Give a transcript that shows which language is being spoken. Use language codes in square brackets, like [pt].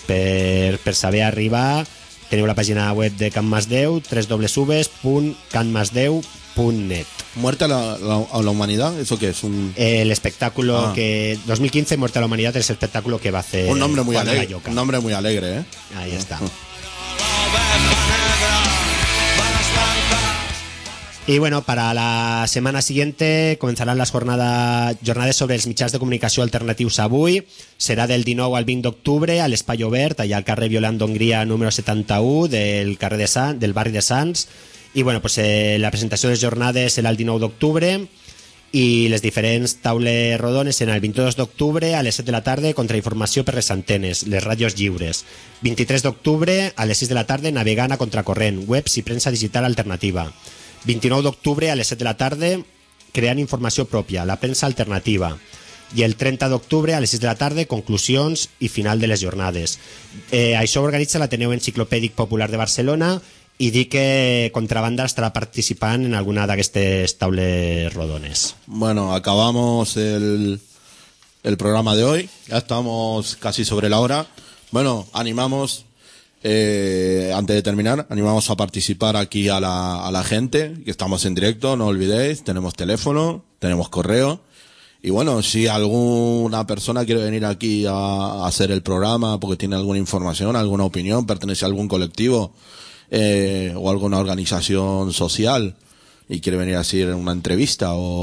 [ca] Per saber arribar, teniu la pàgina web de Can Masdeu, www.canmasdeu.net. [es] ¿Muerte a la humanidad? ¿Eso qué es? El espectáculo que... 2015, Muerte a la Humanidad, es el espectáculo que va a hacer un nombre muy alegre. Un nombre muy alegre, ¿eh? Ahí está. Y bueno, para la [ca] setmana siguiente començaran les jornades sobre els mitjans de comunicació alternatius avui. Serà del 19 al 20 d'octubre a l'Espai Obert, allà al carrer Violant d'Hongria número 71 del carrer de Sant, del barri de Sants. I bueno, pues, la presentació de les jornades serà el 19 d'octubre i les diferents taules rodones seran el 22 d'octubre a les 7 de la tarda contra informació per les antenes, les ràdios lliures. 23 d'octubre a les 6 de la tarda navegant a contracorrent, webs i premsa digital alternativa. 29 d'octubre a les 7 de la tarda creant informació pròpia, la premsa alternativa. I el 30 d'octubre a les 6 de la tarda, conclusions i final de les jornades. Això organitza l'Ateneu Enciclopèdic Popular de Barcelona i dic que Contrabanda estarà participant en alguna d'aquestes taules rodones. [es] Bueno, acabamos el programa de hoy. Ya estamos casi sobre la hora. Bueno, animamos... antes de terminar, animamos a participar aquí a la gente, que estamos en directo, no olvidéis, tenemos teléfono, tenemos correo, y bueno, si alguna persona quiere venir aquí a hacer el programa porque tiene alguna información, alguna opinión, pertenece a algún colectivo o alguna organización social y quiere venir a hacer una entrevista